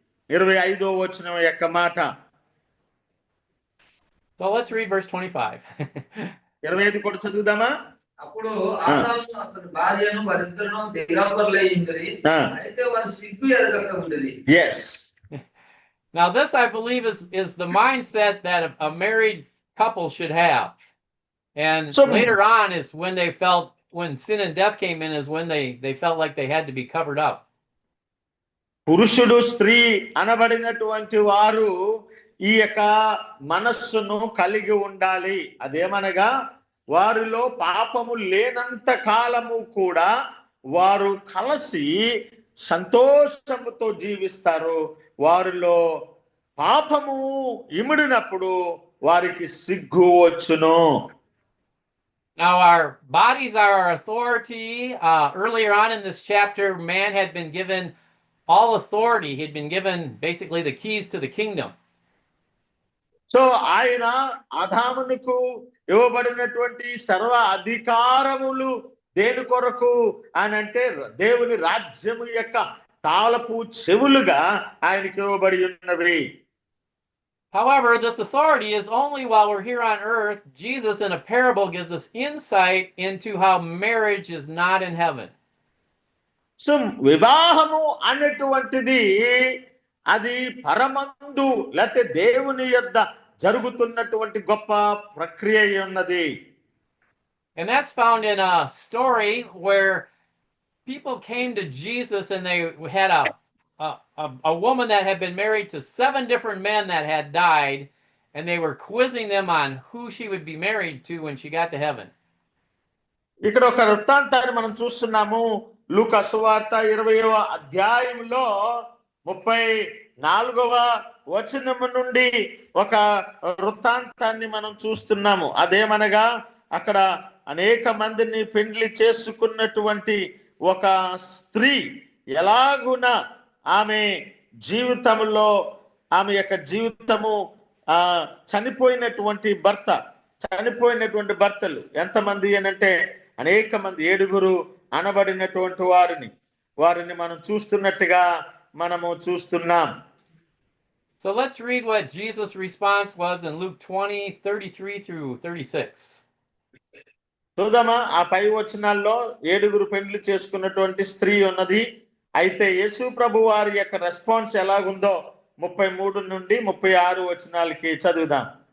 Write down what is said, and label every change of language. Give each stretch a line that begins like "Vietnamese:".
Telugu: 25వ వచనం యొక్క మాట.
English: So let's read verse 25.
Telugu: 25 కూడా చదువుదామా? అప్పుడు ఆదాము అతని భార్యను వారిద్దరును దిగంబరులయ్యింది, అయితే వారి సిగ్గు ఎరగక ఉండేది.
English: Yes. Now this, I believe, is the mindset that a married couple should have. And so later on is when sin and death came in, is when they felt like they had to be covered up.
Telugu: పురుషుడు స్త్రీ అనబడినటువంటి వారు ఈ యొక్క మనస్సును కలిగి ఉండాలి. అదేమనగా వారిలో పాపము లేనంత కాలము కూడా వారు కలిసి సంతోషముతో జీవిస్తారు. వారిలో పాపము ఇమిడినప్పుడు వారికి సిగ్గు వచ్చును.
English: Now our bodies are our authority. Earlier on in this chapter, man had been given all authority. He had been given basically the keys to the kingdom.
Telugu: So ఆయన ఆదామునకు ఇవ్వబడినటువంటి సర్వ అధికారములు దేని కొరకు అని అంటే దేవుని రాజ్యము యొక్క తాళపు చెవులుగా ఆయనకి ఇవ్వబడి ఉన్నవి.
English: However, this authority is only while we're here on earth. Jesus in a parable gives us insight into how marriage is not in heaven.
Telugu: So వివాహము అనేటువంటిది అది పరమందు లేకపోతే దేవుని యొద్ద జరుగుతున్నటువంటి గొప్ప ప్రక్రియ ఉన్నది.
English: And that's found in a story where people came to Jesus and they had a woman that had been married to 7 different men that had died, and they were quizzing them on who she would be married to when she got to heaven.
Telugu: ఇక్కడ ఒక వృత్తాంతాన్ని మనం చూస్తున్నాము. లూకా సువార్త 20వ అధ్యాయంలో 34వ వచనము నుండి ఒక వృత్తాంతాన్ని మనం చూస్తున్నాము. అదేమనగా అక్కడ అనేక మందిని పెండ్లి చేసుకున్నటువంటి ఒక స్త్రీ ఎలాగున ఆమె జీవితంలో ఆమె యొక్క జీవితము చనిపోయినటువంటి భర్త చనిపోయినటువంటి భర్తలు ఎంతమంది అనంటే అనేక మంది, 7 అనబడినటువంటి వారిని మనం చూస్తున్నట్టుగా మనము చూస్తున్నాం.
English: So let's read what Jesus' response was in Luke 20:33 through 36.
Telugu: చూద్దామా? ఆ పై వచనాల్లో 7 పెండ్లి చేసుకున్నటువంటి స్త్రీ ఉన్నది. అయితే యేసు ప్రభు వారి యొక్క రెస్పాన్స్ ఎలాగుందో 33 నుండి 36 వచనాలకి చదువుదాం.